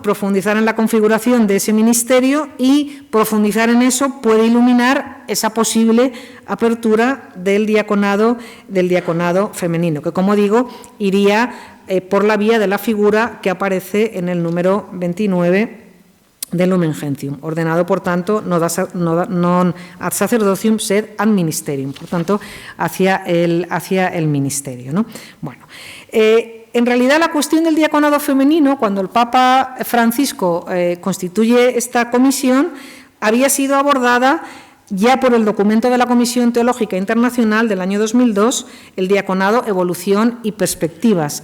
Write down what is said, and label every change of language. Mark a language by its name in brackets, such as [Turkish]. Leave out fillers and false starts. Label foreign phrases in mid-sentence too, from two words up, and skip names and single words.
[Spanish] Profundizar en la configuración de ese ministerio y profundizar en eso puede iluminar esa posible apertura del diaconado femenino, que, como digo, iría por la vía de la figura que aparece en el número 29 del Lumen Gentium, ordenado, por tanto, [Latin] non ad sacerdocium sed ad ministerium, [Spanish] por tanto, hacia el ministerio, ¿no? Bueno, en realidad la cuestión del diaconado femenino, cuando el Papa Francisco constituye esta comisión, había sido abordada ya por el documento de la Comisión Teológica Internacional del año 2002, el diaconado, evolución y perspectivas.